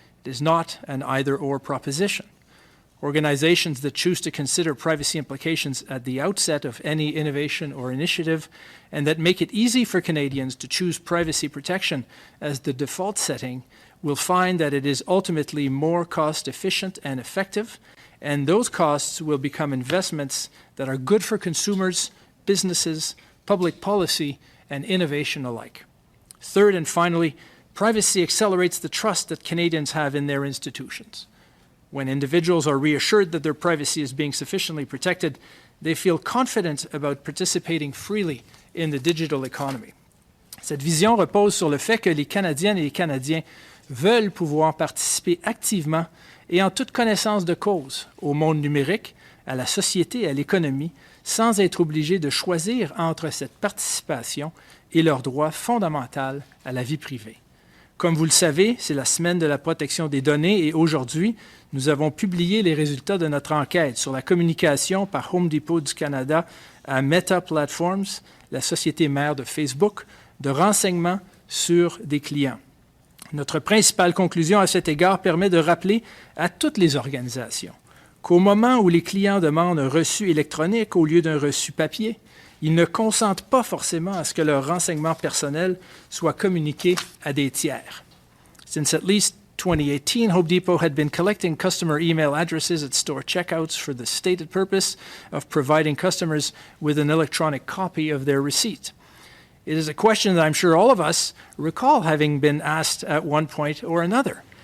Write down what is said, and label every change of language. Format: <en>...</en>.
<en>It is not an either-or proposition. Organizations that choose to consider privacy implications at the outset of any innovation or initiative and that make it easy for Canadians to choose privacy protection as the default setting will find that it is ultimately more cost-efficient and effective, and those costs will become investments that are good for consumers, businesses, public policy, and innovation alike. Third and finally, privacy accelerates the trust that Canadians have in their institutions. When individuals are reassured that their privacy is being sufficiently protected, they feel confident about participating freely in the digital economy.</en> <fr>Cette vision repose sur le fait que les Canadiennes et les Canadiens veulent pouvoir participer activement et en toute connaissance de cause au monde numérique, à la société et à l'économie, sans être obligés de choisir entre cette participation et leur droit fondamental à la vie privée. Comme vous le savez, c'est la semaine de la protection des données et aujourd'hui, nous avons publié les résultats de notre enquête sur la communication par Homedepot du Canada à Meta Platforms, la société mère de Facebook, de renseignements sur des clients. Notre principale conclusion à cet égard permet de rappeler à toutes les organisations qu'au moment où les clients demandent un reçu électronique au lieu d'un reçu papier, ils ne consentent pas forcément à ce que leurs renseignements personnels soient communiqués à des tiers.</fr> <en>Since at least 2018, Homedepot had been collecting customer email addresses at store checkouts for the stated purpose of providing customers with an electronic copy of their receipt. It is a question that I'm sure all of us recall having been asked at one point or another.</en>